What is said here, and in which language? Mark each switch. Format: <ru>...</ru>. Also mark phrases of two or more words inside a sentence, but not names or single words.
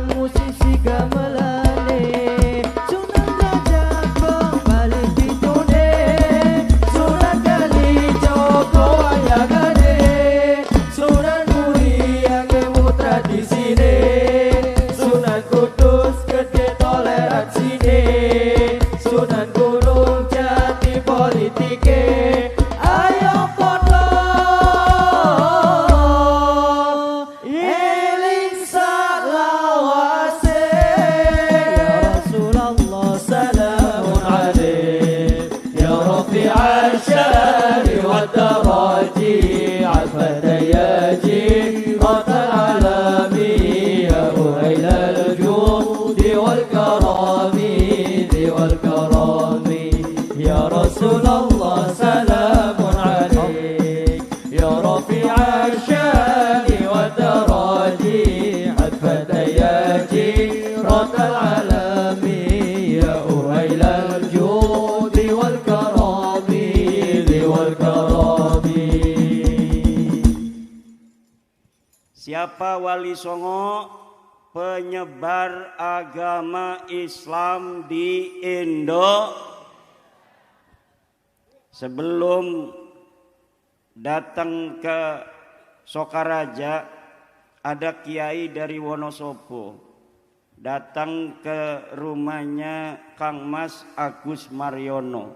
<jv>musisi gamelane, Sunan Derajat kembali pitune, Sunan Kalijogo wayangane, Sunan Muria ngewu tradisine, Sunan Kudus gede toleransine, Sunan Gunung Jati politike. Ayo podo eling salawase.</jv> <ar>يا رسول الله سلام عليك. يا رفيع الشان والدرج عفة يا جيرة العلم يا أهيل الجود والكرم والكرم. يا رسول الله سلام عليك. يا رفيع الشان والدرج عفة يا جيرة العلم يا أهيل الجود والكرم والكرم.</ar> <id>Siapa Wali Songo? Penyebar agama Islam di Indo. Sebelum datang ke Sokaraja, ada kiai dari Wonosobo datang ke rumahnya Kang Mas Agus Mariono.</id>